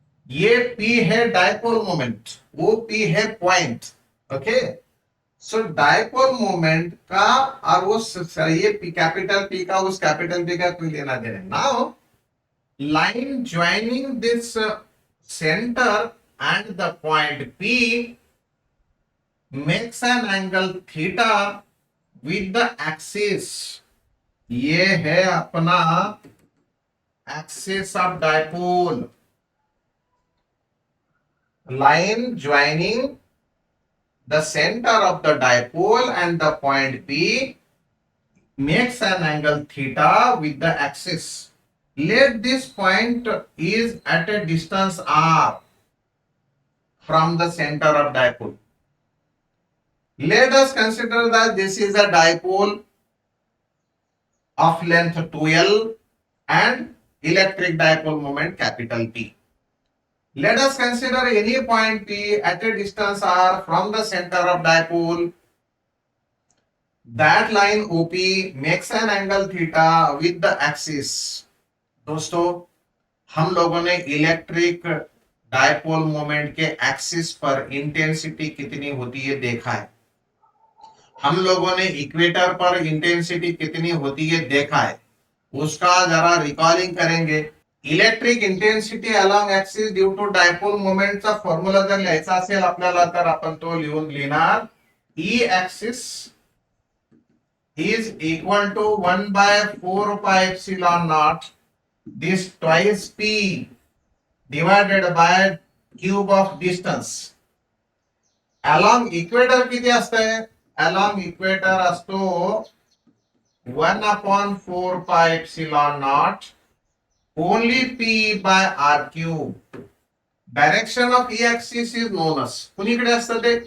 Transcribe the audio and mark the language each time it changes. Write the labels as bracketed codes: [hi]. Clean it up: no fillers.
[hi] ये P है dipole moment, वो P है पॉइंट. ओके, सो डायपोल मोमेंट का और वो ये कैपिटल P का उस कैपिटल P का कोई लेना देना. [en] Now line joining this centre and the point P makes an angle theta with the axis. [hi] ये है अपना [en] axis of dipole. Line joining the center of the dipole and the point P makes an angle theta with the axis. Let this point is at a distance r from the center of dipole. Let us consider that this is a dipole of length 2l and electric dipole moment capital P. Let us consider any point P at a distance r from the center of dipole. That line OP makes an angle theta with the axis. [hi] दोस्तों, हम लोगों ने electric dipole moment के axis पर intensity कितनी होती है देखा है. हम लोगों ने इक्वेटर पर इंटेंसिटी कितनी होती है देखा है. उसका जरा रिकॉलिंग करेंगे. [mr] Electric intensity along axis due to dipole मोमेंटचा फॉर्म्युला जर लिहायचा असेल आपल्याला तर आपण तो लिहिणार. [en] E axis is equal to 1/4 pi epsilon naught this twice P divided by cube of distance. [mr] Along equator किती असतंय? [en] Along equator असतो 1/4 pi epsilon naught only P by r cube. Direction of E axis is known as, [mr] कुणीकडे असतं ते?